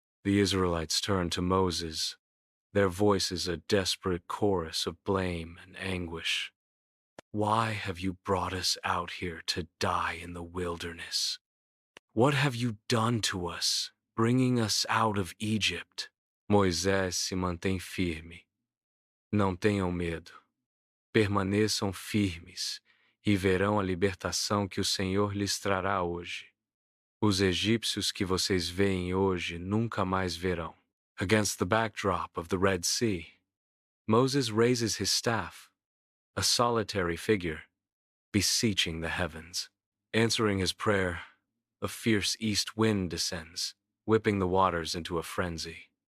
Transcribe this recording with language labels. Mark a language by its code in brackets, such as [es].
[en] The Israelites turn to Moses, their voices a desperate chorus of blame and anguish. Why have you brought us out here to die in the wilderness? What have you done to us, bringing us out of Egypt? [pt] Moisés se mantém firme. Não tenham medo. Permaneçam firmes e verão a libertação que o Senhor lhes trará hoje. Os egípcios que vocês veem hoje nunca mais verão. [en] Against the backdrop of the Red Sea, Moses raises his staff, a solitary figure, beseeching the heavens. Answering his prayer, a fierce east wind descends, whipping the waters into a frenzy.